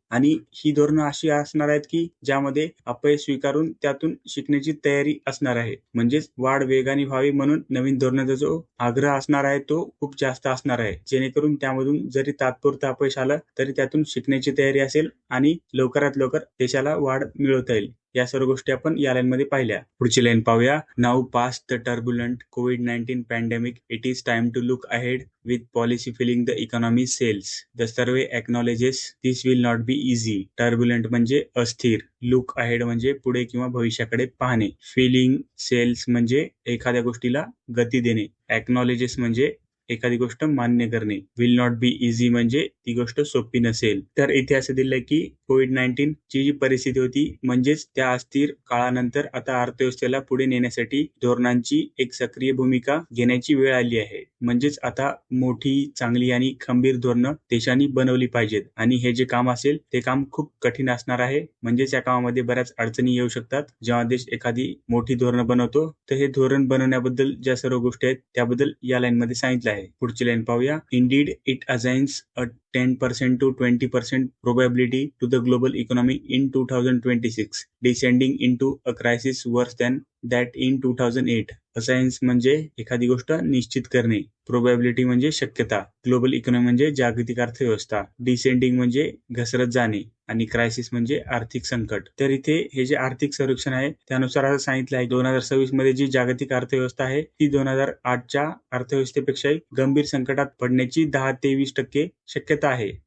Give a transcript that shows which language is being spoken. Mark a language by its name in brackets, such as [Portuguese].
[Marathi] आणि ही धोरणं अशी असणार आहेत की ज्यामध्ये अपयश स्वीकारून त्यातून शिकण्याची तयारी असणार आहे. म्हणजेच वाढ वेगाने व्हावी म्हणून नवीन धोरणाचा जो आग्रह असणार आहे तो खूप जास्त असणार आहे, जेणेकरून त्यामधून जरी तात्पुरतं अपयश आलं तरी त्यातून शिकण्याची तयारी असेल आणि लवकरात लवकर देशाला वाढ मिळवता येईल. या सर्व गोष्टी आपण या लाईनमध्ये पाहिल्या. पुढची लाईन पाहूया. [English] Now past the turbulent COVID-19 pandemic, it is time to look ahead with policy filling the economy sails. The survey acknowledges this will not be easy. [Marathi] Turbulent म्हणजे अस्थिर. Look ahead म्हणजे पुढे किंवा भविष्याकडे पाहणे. Filling sails म्हणजे एखाद्या गोष्टीला गती देणे. Acknowledges म्हणजे एखादी गोष्ट मान्य करणे. विल नॉट बी इझी म्हणजे ती गोष्ट सोपी नसेल. तर इथे असं दिलंय की COVID-19 ची जी परिस्थिती होती म्हणजेच त्या अस्थिर काळानंतर आता अर्थव्यवस्थेला पुढे नेण्यासाठी धोरणांची एक सक्रिय भूमिका घेण्याची वेळ आली आहे. म्हणजेच आता मोठी, चांगली आणि खंबीर धोरणं देशांनी बनवली पाहिजेत आणि हे जे काम असेल ते काम खूप कठीण असणार आहे. म्हणजेच या कामामध्ये बऱ्याच अडचणी येऊ शकतात. जेव्हा देश एखादी मोठी धोरणं बनवतो तर हे धोरण बनवण्याबद्दल ज्या सर्व गोष्टी आहेत त्याबद्दल या लाईनमध्ये सांगितलं आहे. पुढची लाईन पाहूया. [English] Indeed it assigns a 10% to 20% probability to the global economy in 2026, descending into a crisis worse than that in 2008. [Marathi] असाइन्स म्हणजे एखादी गोष्ट निश्चित करणे. प्रोबॅबिलिटी म्हणजे शक्यता. ग्लोबल इकॉनॉमी म्हणजे जागतिक अर्थव्यवस्था. डिसेंडिंग म्हणजे घसरत जाणे आणि क्रायसिस म्हणजे आर्थिक संकट. तर इथे हे जे आर्थिक सर्वेक्षण आहे त्यानुसार असं सांगितलं आहे 2026 मध्ये जी जागतिक अर्थव्यवस्था आहे ती 2008च्या अर्थव्यवस्थेपेक्षाही गंभीर संकटात पडण्याची 10 ते 20% शक्यता आहे.